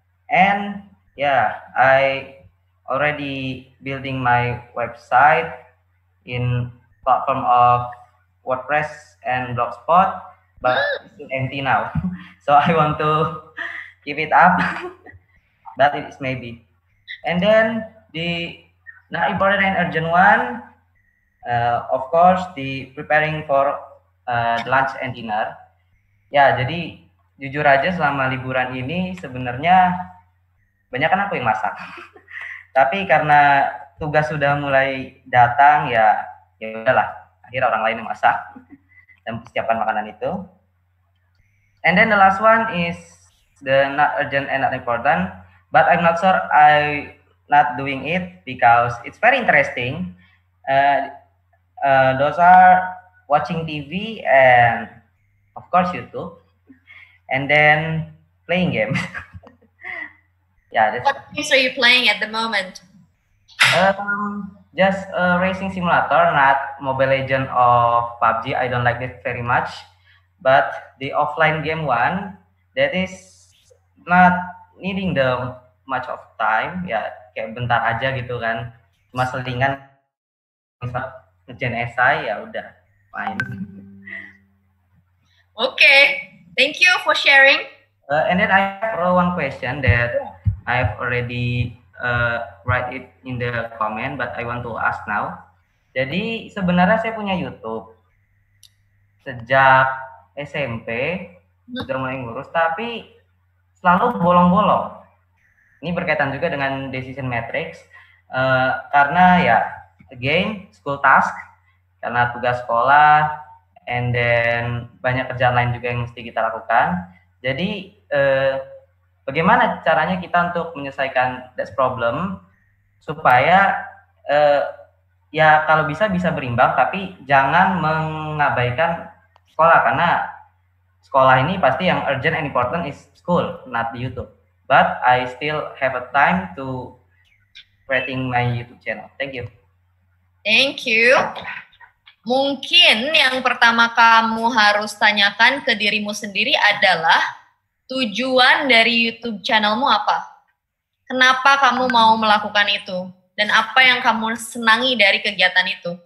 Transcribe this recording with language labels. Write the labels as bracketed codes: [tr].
[en] And yeah, I already building my website in platform of WordPress and Blogspot, but it's empty now. So I want to keep it up, but it is maybe. And then the not important and urgent one, of course, the preparing for the lunch and dinner. [id] Ya, jadi jujur aja selama liburan ini sebenarnya banyak kan aku yang masak. Tapi karena tugas sudah mulai datang, ya udahlah, akhirnya orang lain yang masak dan persiapkan makanan itu. [en] And then the last one is the not urgent and not important, but I'm not sure I not doing it because it's very interesting. Those are watching TV and of course YouTube, and then playing games. Yeah. What games are you playing at the moment? Just a racing simulator, not Mobile Legend or PUBG. I don't like it very much. But the offline game one, that is not needing the much of time. [id] Ya, kayak bentar aja gitu kan. Cuma selingan ngerjain esai, ya udah main. [en] Okay, thank you for sharing. And then I have one question that I've already write it in the comment, but I want to ask now. [id] Jadi sebenarnya saya punya YouTube sejak SMP, sudah mulai ngurus, tapi selalu bolong-bolong. Ini berkaitan juga dengan decision matrix, karena ya [en] again school task, [id] karena tugas sekolah, [en] and then [id] banyak kerjaan lain juga yang mesti kita lakukan. Jadi bagaimana caranya kita untuk menyelesaikan [en] that problem [id] supaya ya kalau bisa berimbang, tapi jangan mengabaikan sekolah, karena sekolah ini pasti yang [en] urgent and important is school, not the YouTube. But I still have a time to creating my YouTube channel. Thank you. Thank you. [id] Mungkin yang pertama kamu harus tanyakan ke dirimu sendiri adalah tujuan dari YouTube channelmu apa? Kenapa kamu mau melakukan itu? Dan apa yang kamu senangi dari kegiatan itu?